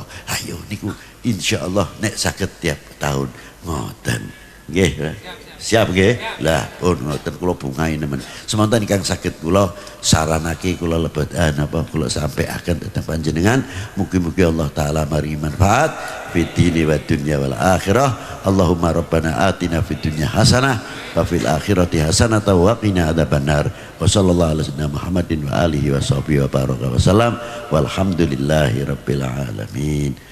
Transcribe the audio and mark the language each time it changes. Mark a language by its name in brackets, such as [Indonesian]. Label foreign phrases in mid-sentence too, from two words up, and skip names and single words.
[Javanese] Ayo niku insyaallah nek saged tiap tahun ngoten nggih. Siap nggih. Lah pun ngoten kula bungahi nemen. Semonten ingkang saged kula saranake kula lebetaken apa kula sampaiaken dhateng panjenengan. Mugi-mugi Allah taala maringi manfaat [Arabic] في الدين والدنيا والآخرة. اللهم ربنا آتنا في الدنيا حسنة وفي الآخرة حسنة وقنا عذاب النار. وصلى الله على سيدنا محمد وعلى آله وصحبه وبارك وسلم. والحمد لله رب العالمين.